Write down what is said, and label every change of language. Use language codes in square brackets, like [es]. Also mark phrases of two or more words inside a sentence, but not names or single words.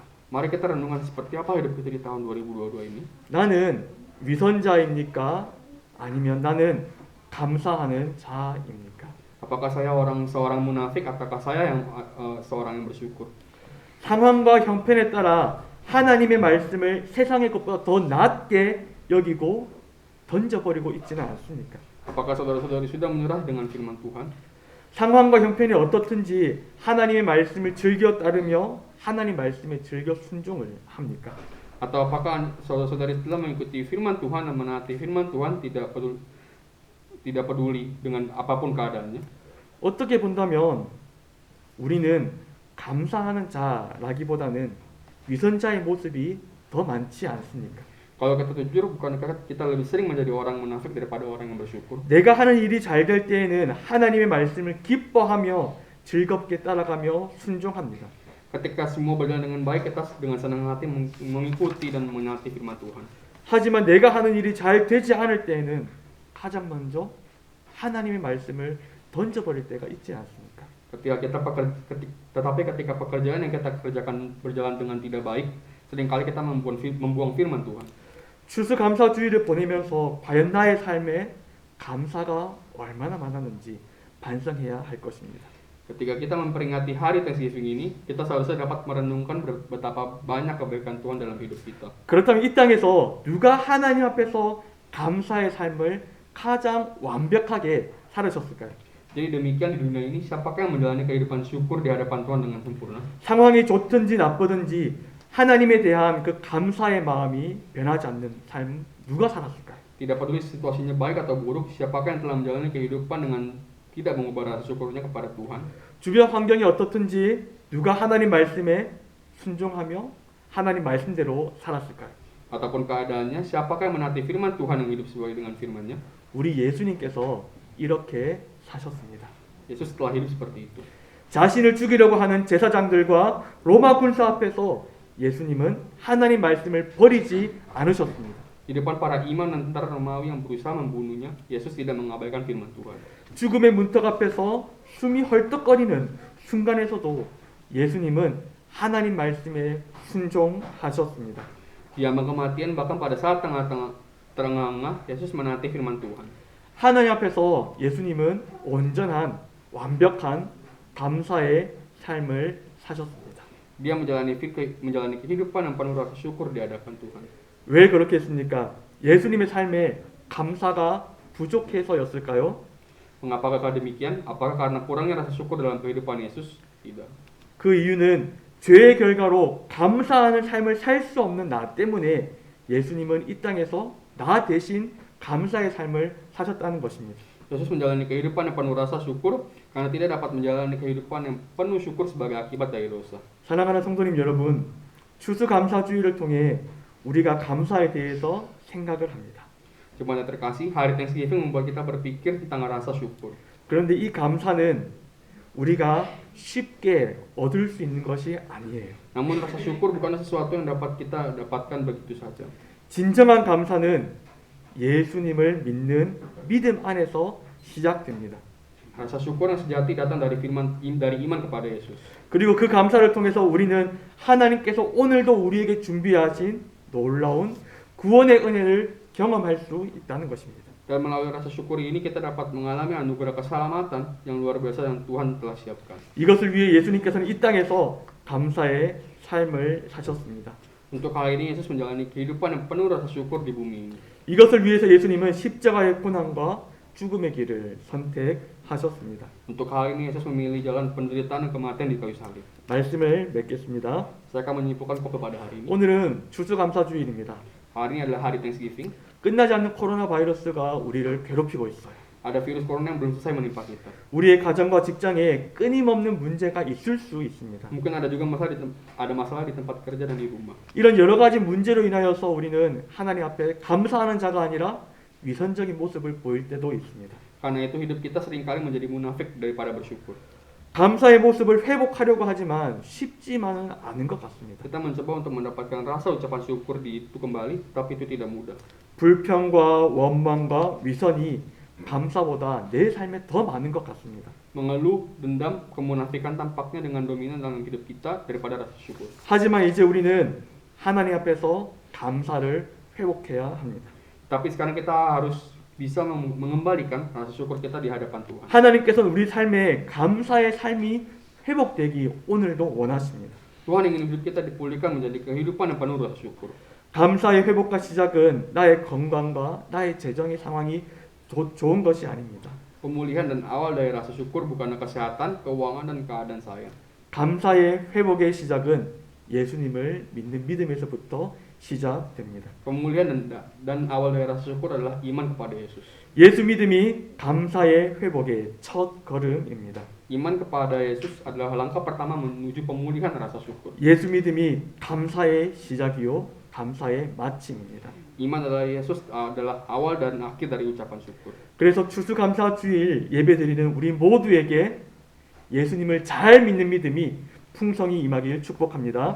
[id] Mari kita renungkan seperti apa hidup kita di tahun 2022 ini. [ko] 나는 위선자입니까? 아니면 나는 감사하는 자입니까? [id] Apakah saya seorang munafik ataukah saya yang seorang yang bersyukur? [ko] 상황과 형편에 따라 하나님의 말씀을 세상의 것보다 더 낮게 여기고 던져버리고 있지는 않습니까? [id] Apakah saudara-saudari sudah menyerah dengan firman Tuhan? [ko] 상황과 형편이 어떻든지 하나님의 말씀을 즐겨 따르며 하나님 말씀에 즐겨 순종을 합니까? [id] Atau apakah saudara-saudari telah mengikuti firman Tuhan dan menaati firman Tuhan tidak peduli dengan apapun keadaannya? [ko] 어떻게 본다면 우리는 감사하는 자라기보다는 위선자의 모습이 더 많지 않습니까? [id] Kalau kita jujur, bukankah kita lebih sering menjadi orang munafik daripada orang yang bersyukur? [ko] 내가 하는 일이 잘 될 때에는 하나님의 말씀을 기뻐하며 즐겁게 따라가며 순종합니다. [id] Ketika semua berjalan dengan baik, kita dengan senang hati mengikuti dan menaati firman Tuhan. [ko] 하지만 내가 하는 일이 잘 되지 않을 때에는 가장 먼저 하나님의 말씀을 던져버릴 때가 있지 않습니까? [id] Tetapi ketika pekerjaan yang kita kerjakan berjalan dengan tidak baik, seringkali kita membuang firman Tuhan. [ko] 추수감사주의를 보내면서 과연 나의 삶에 감사가 얼마나 많았는지 반성해야 할 것입니다. [id] Ketika kita memperingati hari Thanksgiving ini, kita seharusnya dapat merenungkan betapa banyak kebaikan Tuhan dalam hidup kita. [ko] 그렇다면 이 땅에서 누가 하나님 앞에서 감사의 삶을 가장 완벽하게 살으셨을까요? [id] Jadi demikian di dunia ini, siapakah yang menjalani kehidupan syukur di hadapan Tuhan dengan sempurna? [ko] 상황이 좋든지 나쁘든지 하나님에 대한 그 감사의 마음이 변하지 않는 삶 누가 살았을까요? [id] Tidak peduli situasinya baik atau buruk, siapakah yang telah menjalani kehidupan dengan tidak mengubah rasa syukurnya kepada Tuhan? [ko] 주변 환경이 어떻든지 누가 하나님 말씀에 순종하며 하나님 말씀대로 살았을까요? [id] Ataupun keadaannya, siapakah yang menaati firman Tuhan yang hidup sesuai dengan firman-Nya? [ko] 우리 예수님께서 이렇게 사셨습니다. [id] Yesus telah hidup seperti itu. [ko] 자신을 죽이려고 하는 제사장들과 로마 군사 앞에서 예수님은 하나님 말씀을 버리지 않으셨습니다. [id] Di depan para imam dan tentara Romawi yang berusaha membunuhnya, Yesus tidak mengabaikan firman Tuhan. [ko] 죽음의 문턱 앞에서 숨이 헐떡거리는 순간에서도 예수님은 하나님 말씀에 순종하셨습니다. [id] Di ambang kematian, bahkan pada saat terengah-engah, Yesus menaati firman Tuhan. [ko] 하나님 앞에서 예수님은 온전한 완벽한 감사의 삶을 사셨습니다. [id] Dia menjalani kehidupan yang penuh rasa syukur di hadapan Tuhan. [ko] 왜 그렇게 했습니까? 예수님의 삶에 감사가 부족해서였을까요? [id] Mengapakah demikian? Apakah karena kurangnya rasa syukur dalam kehidupan Yesus? Tidak. [ko] 그 이유는 죄의 결과로 감사하는 삶을 살 수 없는 나 때문에 예수님은 이 땅에서 나 대신 감사의 삶을 사셨다는 것입니다. [id] Yesus menjalani kehidupan yang penuh rasa syukur karena tidak dapat menjalani kehidupan yang penuh syukur sebagai akibat dari dosa. [ko] 사랑하는 성도님 여러분, 추수감사주의를 통해 우리가 감사에 대해서 생각을 합니다. [id] Jemaat terkasih, hari Thanksgiving membuat kita berpikir tentang rasa syukur. [ko] 그런데 이 감사는 우리가 쉽게 얻을 수 있는 것이 아니에요. [id] Namun rasa syukur bukanlah sesuatu yang dapat kita dapatkan begitu saja. [ko] 진정한 감사는 예수님을 믿는 믿음 안에서 시작됩니다. [id] Rasa syukur yang sejati datang dari iman kepada Yesus. [ko] 그리고 그 감사를 통해서 우리는 하나님께서 오늘도 우리에게 준비하신 놀라운 구원의 은혜를 경험할 수 있다는 것입니다. [id] Dan melalui rasa syukur ini kita dapat mengalami anugerah keselamatan yang luar biasa yang Tuhan telah siapkan. [ko] 이것을 위해 예수님께서는 이 땅에서 감사의 삶을 사셨습니다. [id] Untuk hal ini Yesus menjalani kehidupan yang penuh rasa syukur di bumi ini. [ko] 이것을 위해서 예수님은 십자가의 고난과 죽음의 길을 선택하셨습니다. [id] Untuk hal ini Yesus memilih jalan penderitaan dan kematian di kayu salib. [ko] 말씀을 맺겠습니다. [id] Saya akan menyimpulkan pada hari ini. [ko] 오늘은 추수감사주일입니다. [id] Hari ini adalah hari Thanksgiving. [ko] 끝나지 않는 코로나 바이러스가 우리를 괴롭히고 있어요. [id] Ada virus corona yang belum selesai menimpa kita. [ko] 우리의 가정과 직장에 끊임없는 문제가 있을 수 있습니다. [id] Mungkin ada juga masalah di tempat kerja dan di rumah. [ko] 이런 여러 가지 문제로 인하여서 우리는 하나님 앞에 감사하는 자가 아니라 위선적인 모습을 보일 때도 있습니다. [id] Karena itu hidup kita seringkali menjadi munafik daripada bersyukur. [ko] 감사의 모습을 회복하려고 하지만 쉽지만은 않은 것 같습니다. [id] Kita mencoba untuk mendapatkan rasa ucapan syukur itu kembali, tapi itu tidak mudah. [ko] 불평과 원망과 위선이 감사보다 내 삶에 더 많은 것 같습니다. [id] Mengeluh, dendam, kemunafikan tampaknya dengan dominan dalam hidup kita daripada rasa syukur. [ko] 하지만 이제 우리는 하나님 앞에서 감사를 회복해야 합니다. [id] Tapi sekarang kita harus bisa mengembalikan rasa syukur kita di hadapan Tuhan. [ko] 하나님께서는 우리 삶에 감사의 삶이 회복되기 오늘도 원하십니다. [id] Tuhan ingin hidup kita dipulihkan menjadi kehidupan yang penuh rasa syukur. [ko] 감사의 회복과 시작은 나의 건강과 나의 재정의 상황이 좋은 것이 아닙니다. [id] Pemulihan dan awal dari rasa syukur bukanlah kesehatan, keuangan, dan keadaan saya. [ko] 감사의 회복의 시작은 예수님을 믿는 믿음에서부터 시작됩니다. [id] Pemulihan dan awal dari rasa syukur adalah iman kepada Yesus. [ko] 예수 믿음이 감사의 회복의 첫 걸음입니다. [id] Iman kepada Yesus adalah langkah pertama menuju pemulihan rasa syukur. [ko] 예수 믿음이 감사의 시작이요 감사의 마침입니다. [id] Iman adalah Yesus adalah awal dan akhir dari ucapan syukur. [ko] 그래서 추수감사주일 예배드리는 우리 모두에게 예수님을 잘 믿는 믿음이 풍성히 임하길 축복합니다.